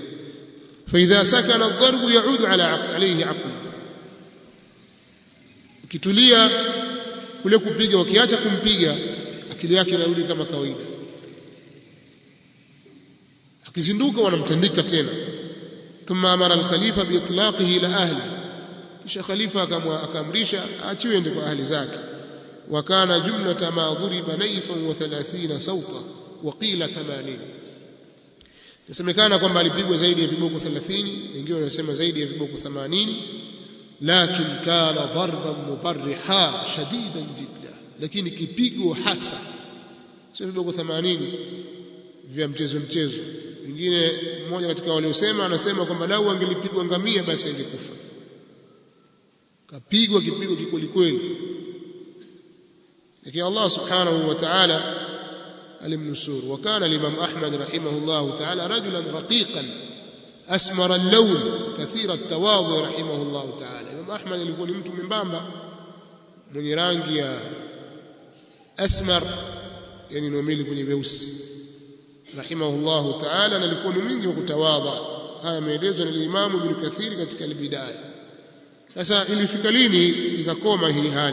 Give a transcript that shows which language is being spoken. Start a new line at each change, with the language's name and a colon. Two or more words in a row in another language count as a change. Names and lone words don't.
Arabic: فإذا سكن الضرب يعود عليه عقله,
Swahili: akitulia kule kupiga, wakiacha kumpiga akili yake inarudi kama kawaida, akizinduka wanamtandika tena.
Arabic: ثم أمر الخليفة بإطلاقه إلى أهله,
Swahili: kisha khalifa akaamrisha aachiwe ende kwa ahli zake.
Arabic: وكان جملة ما ضرب نيفا و30 صوتا وقيل 80.
Swahili: Yasemekana kwamba alipigwa zaidi ya viboko 30, wengine wanasema zaidi ya viboko 80, lakini
Arabic: كان ضربا مبرحا شديدا جدا,
Swahili: lakini kipigo hasa, sio viboko 80 vya mchezo. Wengine mmoja katika waliosema anasema kwamba lau angelipigwa ngamia basi angekufa. Kapigwa kipigo kikweli kweli, lakini Allah
Arabic: سبحانه وتعالى
Swahili: alimnusuru.
Arabic: وكان الإمام أحمد رحمه الله تعالى رجلا رقيقا أسمر اللون كثير التواضع رحمه الله تعالى.
Swahili: Imam Ahmad alikuwa ni mtu mbamba mwenye rangi ya asmar, yani nomili kwenye weusi,
Arabic: رحمه الله تعالى,
Swahili: na alikuwa ni mwingi wa kutawadha. Haya maelezo na Imam Ibn Kathir katika al-Bidaya. Sasa ilifika lini ikakoma hii hali?